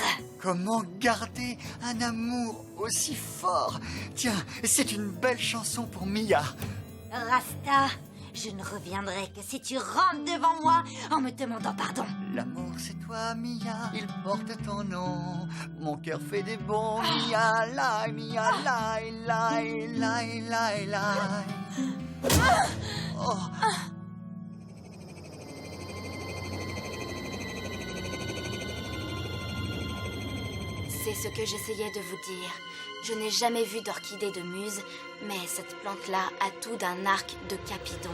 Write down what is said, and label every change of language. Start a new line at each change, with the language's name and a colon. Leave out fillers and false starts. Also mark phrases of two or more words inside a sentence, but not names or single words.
French: Comment garder un amour aussi fort? Tiens, c'est une belle chanson pour Mia. Rasta, je ne reviendrai que si tu rentres devant moi en me demandant pardon. L'amour c'est toi Mia, il porte ton nom. Mon cœur fait des bons. Mia, lai, Mia, lai, lai, lai, lai, lai. Oh. C'est ce que j'essayais de vous dire. Je n'ai jamais vu d'orchidée de muse, mais cette plante-là a tout d'un arc de Capidon.